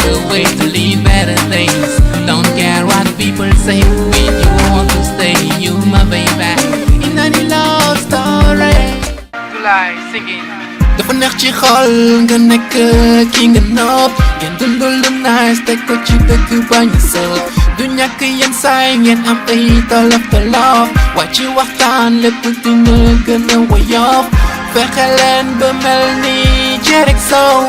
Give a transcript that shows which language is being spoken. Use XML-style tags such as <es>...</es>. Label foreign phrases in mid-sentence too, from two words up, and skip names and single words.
<en>way to lead better days. Don't care what people say, with you want to stay. You my baby, in any love story. Tulay singing.</en> <wo>Dafa neex ci xol nga nekk ki nga nopp. Ngeen dundul lu nice teg ko ci dëkk bañ a sëb. Du ñàkk yenn saay ngeen am ay tolof tolof. Waaye ci waxtaan lépp dina gën a woyof. Fexe leen ba mel ni Jerick Sow.</wo>